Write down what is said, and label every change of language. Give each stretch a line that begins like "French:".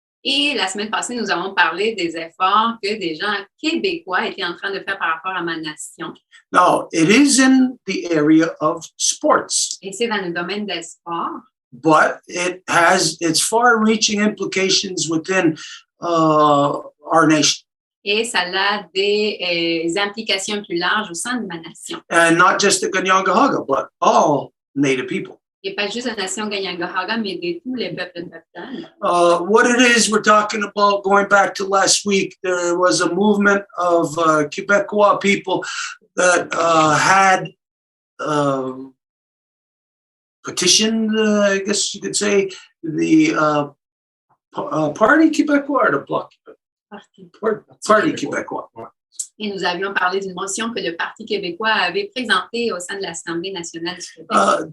French: Et la semaine passée, nous avons parlé des efforts que des gens québécois étaient en train de faire par rapport à ma nation.
English: Now, it is in the area of sports.
French: Et c'est dans le domaine des sports.
English: But it has its far-reaching implications within our nation.
French: Et ça a des implications plus larges au sein de ma nation.
English: And not just the Kahnawà, but all Native people.
French: Et pas juste la nation Kahnawà, mais de tous les peuples autochtones.
English: What it is we're talking about, going back to last week, there was a movement of Quebecois people that had petitioned, I guess you could say, the Parti Québécois or the Bloc?
French: Parti Québécois. Et nous avions parlé d'une motion que le Parti québécois avait présentée au sein de l'Assemblée nationale du Québec.